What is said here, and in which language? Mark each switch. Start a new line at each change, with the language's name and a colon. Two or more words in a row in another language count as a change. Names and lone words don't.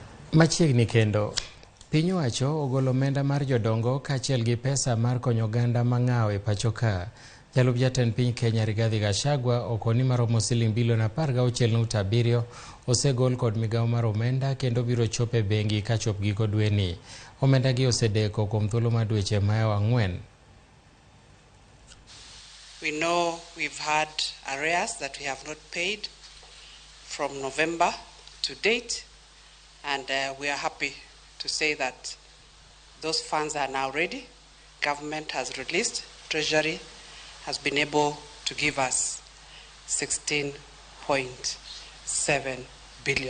Luo (Kenya and Tanzania): Machiegni kendo, piny owacho ogolo omenda mar jodongo kaachiel gi pesa mar konyo oganda mang'aw e pacho ka. Jalup jatend piny Kenya Rigathi Gachagua okoni maromo siling bilion 16.7 osegol kod migawo mar omenda kendo biro chopo e bengi kachop giko dweni. Omenda gi osedeko kuom thuolo mar dweche mayo 4.
English: We know we've had arrears that we have not paid from November to date, and we are happy to say that those funds are now ready. Government has released, Treasury has been able to give us 16.7 billion.